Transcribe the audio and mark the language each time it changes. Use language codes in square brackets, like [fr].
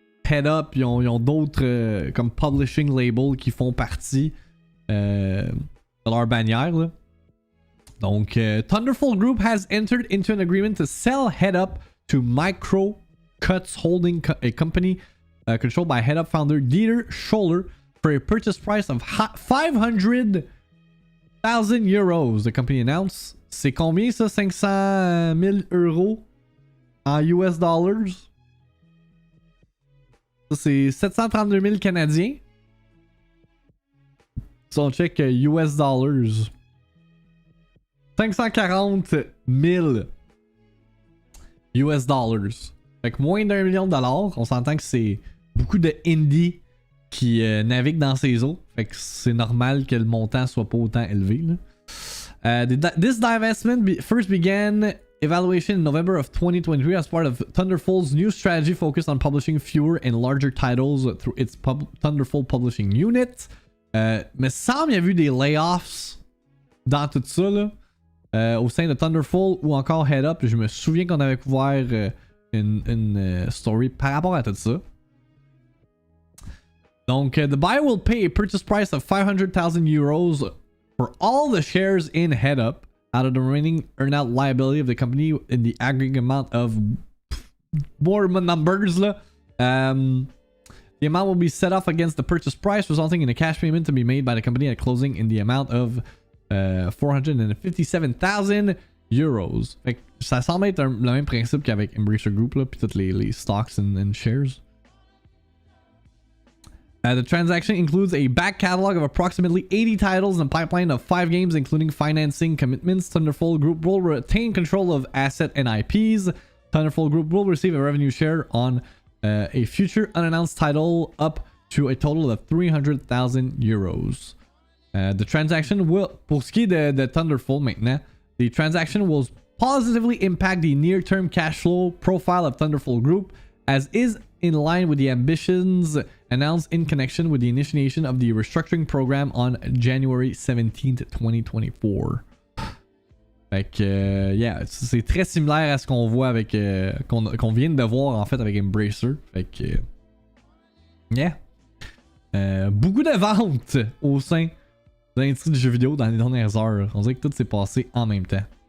[fr] Headup, ils ont d'autres comme publishing labels qui font partie de leur bannière. Là. [en] Donc, Thunderful Group has entered into an agreement to sell Headup to Micro Cuts Holding a company controlled by Headup founder Dieter Scholler for a purchase price of 500,000 euros. The company announced. [fr] C'est combien ça? 500 000 euros en US dollars? Ça, c'est 732 000 Canadiens. Si on check US dollars. 540 000 US dollars. Fait que moins d'1 million de dollars. On s'entend que c'est beaucoup de indie qui naviguent dans ces eaux. Fait que c'est normal que le montant soit pas autant élevé. Là. [en] This divestment first began evaluation in November of 2023 as part of Thunderful's new strategy focused on publishing fewer and larger titles through its Thunderful Publishing Unit. [fr] Mais semble il y a eu des layoffs dans tout ça là, au sein de Thunderful ou encore Headup. Je me souviens qu'on avait couvert une story par rapport à tout ça. [en] Donc, the buyer will pay a purchase price of 500,000 euros for all the shares in Headup out of the remaining earnout liability of the company in the aggregate amount of more numbers. Là. The amount will be set off against the purchase price, resulting in a cash payment to be made by the company at closing in the amount of 457,000 euros. [fr] Fait que ça semble être le même principe qu'avec Embracer Group, là, puis toutes les [en] stocks and shares. The transaction includes a back catalog of approximately 80 titles and a pipeline of 5 games, including financing commitments. Thunderful Group will retain control of asset and IPs. Thunderful Group will receive a revenue share on a future unannounced title up to a total of 300,000 euros. The transaction will, [fr] pour ce qui est de Thunderful maintenant, [en] the transaction will positively impact the near-term cash flow profile of Thunderful Group, as is in line with the ambitions announced in connection with the initiation of the restructuring program on January 17th, 2024. [fr] Fait que, yeah, c'est très similaire à ce qu'on voit avec, qu'on vient de voir en fait avec Embracer. Fait que, yeah. Beaucoup de ventes au sein de l'industrie du jeu vidéo dans les dernières heures. On dirait que tout s'est passé en même temps.